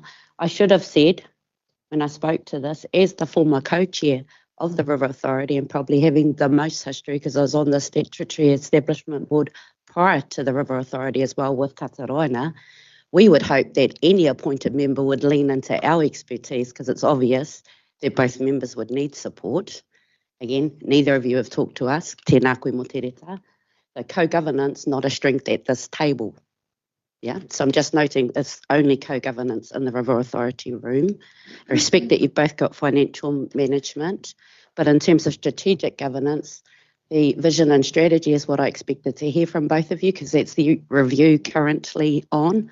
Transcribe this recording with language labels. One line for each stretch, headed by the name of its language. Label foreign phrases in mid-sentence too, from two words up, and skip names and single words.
English: I should have said, when I spoke to this, as the former co-chair of the River Authority and probably having the most history because I was on the Statutory Establishment Board prior to the River Authority as well with Kataroina, we would hope that any appointed member would lean into our expertise because it's obvious that both members would need support. Again, neither of you have talked to us,
Māori: tēnā koe mō te reta.
English: So co-governance, not a strength at this table. Yeah, so I'm just noting it's only co-governance in the River Authority room. I respect that you've both got financial management, but in terms of strategic governance, the vision and strategy is what I expected to hear from both of you because that's the review currently on.